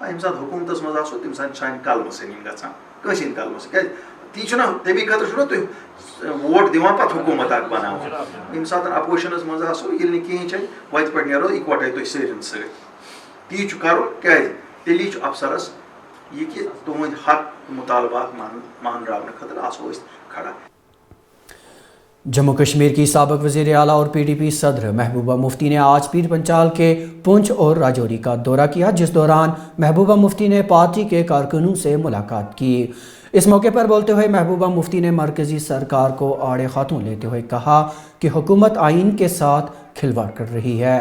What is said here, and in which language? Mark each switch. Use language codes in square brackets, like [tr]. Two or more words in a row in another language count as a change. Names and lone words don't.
[ks] یم سات حکومتس مز آسو تم سات سانہ قلمہ سنی گژھان کٲنٛسہِ ہٕنٛدِ قلمہ سۭتۍ کیٛازِ تی چھُنہ تمی خٲطرٕ چھُنہ تُہۍ ووٹ دِوان پتہٕ حکوٗمت اکھ بناوان۔ ییٚمہِ ساتہٕ اپوزِشنس منٛز آسو ییٚلہِ نہٕ کِہیٖنۍ چھِ وتہِ پٮ۪ٹھ نیرو اِکوٹے تُہۍ سٲرِن سۭتۍ، تی چھُ کرُن کیٛازِ تیٚلی چھُ افسرس یہ کہ تُہنٛدۍ حق مطالبات مانراونہٕ خٲطرٕ آسو أسۍ کھڑا۔ [ur] جموں کشمیر کی سابق وزیر اعلیٰ اور پی ڈی پی صدر محبوبہ مفتی نے آج پیر پنچال کے پونچھ اور راجوری کا دورہ کیا، جس دوران محبوبہ مفتی نے پارٹی کے کارکنوں سے ملاقات کی۔ اس موقع پر بولتے ہوئے محبوبہ مفتی نے مرکزی سرکار کو آڑے ہاتھوں لیتے ہوئے کہا کہ حکومت آئین کے ساتھ کھلواڑ کر رہی ہے۔